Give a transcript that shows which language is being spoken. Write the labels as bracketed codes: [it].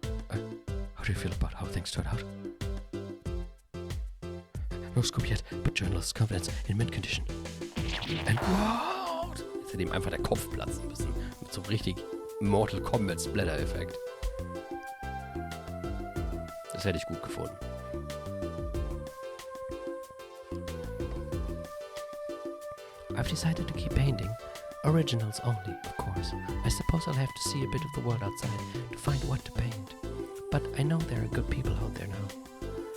[en] How do you feel about how things turned out? No scoop yet, but journalists' confidence in mint condition. And wow! [de] Jetzt hat ihm einfach der Kopf platzen müssen. Mit so richtig Mortal Kombat Splatter-Effekt. Das hätte ich gut gefunden. [en] I've decided to keep painting. Originals only, of course. I suppose I'll have to see a bit of the world outside to find what to paint. But I know there are good people out there now.